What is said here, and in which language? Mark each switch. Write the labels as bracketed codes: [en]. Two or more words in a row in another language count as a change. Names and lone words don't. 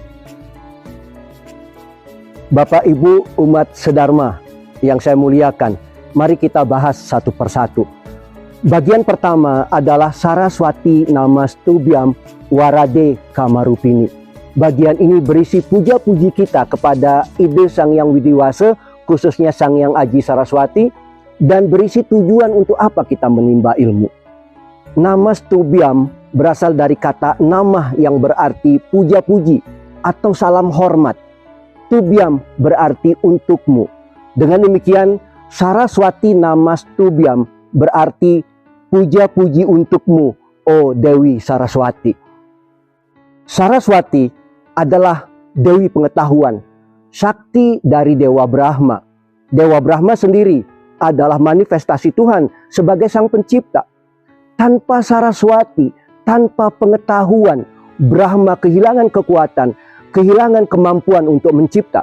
[id] Bapak, Ibu, umat sedharma yang saya muliakan, mari kita bahas satu persatu. Bagian pertama adalah [sa] Saraswati Namastubhyam Warade Kamarupini. [id] Bagian ini berisi puja-puji kita kepada Ide Sang Hyang Widiwasa, khususnya Sang Hyang Aji Saraswati, dan berisi tujuan untuk apa kita menimba ilmu. Namastubhyam berasal dari kata nama yang berarti puja-puji atau salam hormat. Tubhyam berarti untukmu. Dengan demikian, Saraswati Namastubhyam berarti puja-puji untukmu, oh Dewi Saraswati. Saraswati adalah Dewi pengetahuan, sakti dari Dewa Brahma. Dewa Brahma sendiri adalah manifestasi Tuhan sebagai Sang Pencipta. Tanpa Saraswati, tanpa pengetahuan, Brahma kehilangan kekuatan, kehilangan kemampuan untuk mencipta.